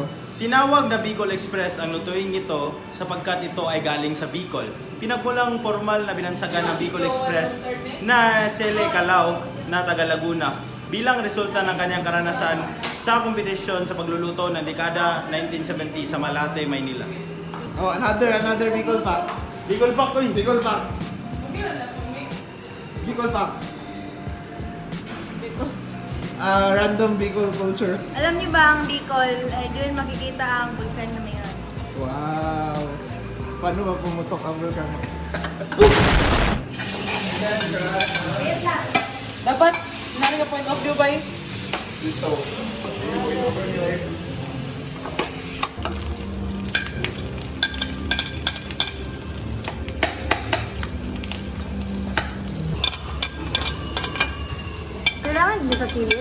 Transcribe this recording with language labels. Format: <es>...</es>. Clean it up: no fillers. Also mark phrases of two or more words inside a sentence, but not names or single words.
<tl>Tinawag na Bicol Express ang lutuing ito sapagkat ito ay galing sa Bicol. Pinagmulang formal na binansagan ng Bicol Express na Sele Calao na taga Laguna bilang resulta ng kanyang karanasan sa kompetisyon sa pagluluto ng dekada 1970 sa Malate, Maynila.</tl> <en>Oh, another Bicol fact. Bicol Pack ko Bicol fact. Bicol fact. Random Bicol culture.</en> <tl>Alam niyo ba ang Bicol, ay doon makikita ang vulkan na mayon. Wow. Paano ba pumutok ang vulkan? Dapat, nari ka</tl> <en>point of view</en> <tl>ba yun? Dito. Kailangan din sa kilid.</tl>